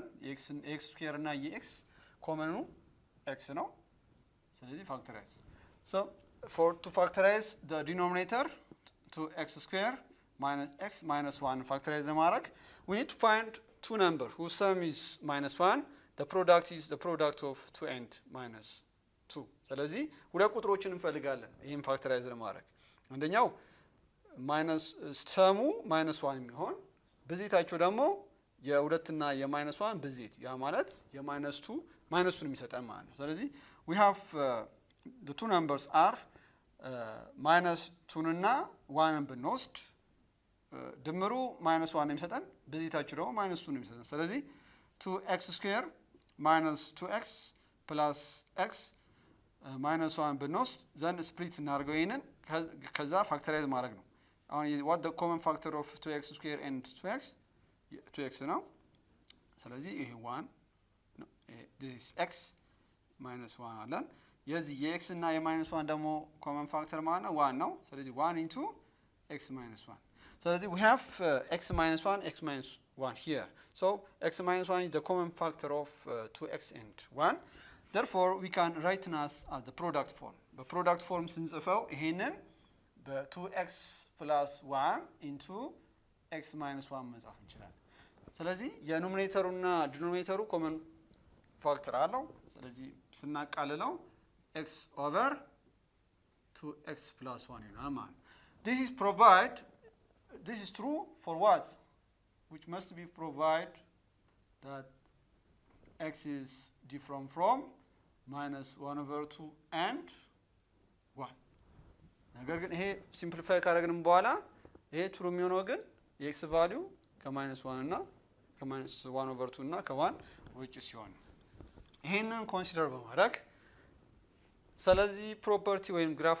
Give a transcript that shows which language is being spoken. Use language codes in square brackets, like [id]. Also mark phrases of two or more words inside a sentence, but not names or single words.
[am] x ስኩዌር እና የx ኮመኑ x ነው። ስለዚህ ፋክተራይዝ [en] so to factorize the denominator to x square minus x minus 1 factorize ለማድረግ we need to find two numbers whose sum is minus 1. The product is the product of 2 and minus 2. [am] ስለዚህ ሁለት ቁጥሮችን እንፈልጋለን ይሄን ፋክተራይዝ ለማድረግ። አንደኛው ማይነስ ሰሙ [en] minus 1 [am] የሚሆን ብዜታቸው ደግሞ የሁለትና የማይነስ 1 ብዜት ያ ማለት የማይነስ 2 [en] minus 2 [am] የሚሰጠን ማለት ነው። ስለዚህ [en] we have the two numbers are minus 2 [am] እና 1 ብንወስድ ድምሩ [en] minus 1 [am] የሚሰጠን ብዜታቸው ደግሞ [en] minus 2 [am] የሚሰጠን። ስለዚህ [en] 2x square minus 2x plus x minus 1 [am] ብንወስድ [en] then split [am] እናደርገው ይሄንን ከዛ ፋክተራይዝ ማድረግ ነው። አሁን [en] what the common factor of 2x square and [am] 2x ነው። ስለዚህ ይሄ 1 ነው [en] this is x minus 1 [am] አለን። የዚህ የx እና የማይነስ 1 ደግሞ [en] common factor [am] ማለት ነው 1 ነው። ስለዚህ 1 [en] into x minus 1. ስለዚህ we have x minus 1 x minus 1 here. So x minus 1 is the common factor of 2x and 1. Therefore we can write as the product form. The product form [am] ስንጽፈው ይሄንን በ2x [en] plus 1 into x minus 1 [am] መጻፍ እንችላለን። ስለዚህ የኑሜሬተሩና ዲኖሚኔተሩ ኮመን ፋክተር አለው። ስለዚህ ስናቃልለው [en] x over 2x plus 1 [am] ይሆናል ማለት ነው። [en] This is true for what? Which must be provide that x is different from minus 1 over 2 and 1. [am] ነገር ግን ይሄ ሲምፕሊፋይ ካደረግንም በኋላ ይሄ ትሩ የሚሆነው ግን የኤክስ ቫልዩ ከማይነስ 1 እና ከማይነስ 1 ኦቨር 2 እና ከ1 ውጭ ሲሆን ይሄንን ኮንሲደር በማድረግ ስለዚህ ፕሮፐርቲ ወይም ግራፍ